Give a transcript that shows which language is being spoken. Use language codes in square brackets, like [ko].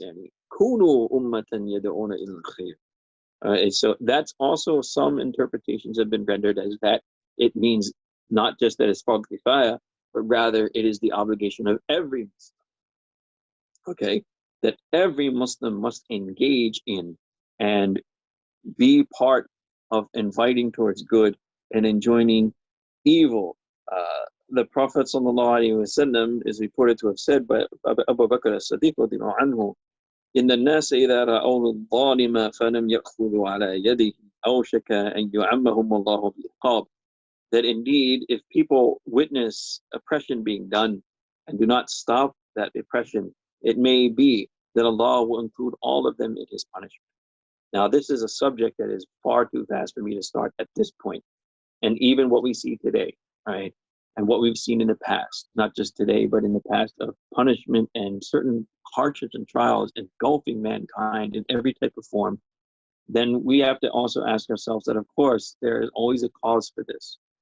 [ar] Yani kunu ummatan yad'una ila al-khair. [en] So that's also, some interpretations have been rendered as that it means not just that it's fard kifaya, but rather it is the obligation of every Muslim. Okay, that every Muslim must engage in and be part of inviting towards good and enjoining evil. The Prophet ﷺ is reported to have said by Abu Bakr as-Siddiq radiallahu anhu, [ar] إن الناس إذا رأوا الظالم فلم يأخذوا على يده أوشك أن يعمهم الله بالعقاب. [en] That indeed, if people witness oppression being done and do not stop that oppression, it may be that Allah will include all of them in His punishment. Now, this is a subject that is far too vast for me to start at this point. And even what we see today, right? And what we've seen in the past, not just today, but in the past, of punishment and certain hardships and trials engulfing mankind in every type of form, then we have to also ask ourselves that, of course, there is always a cause for this.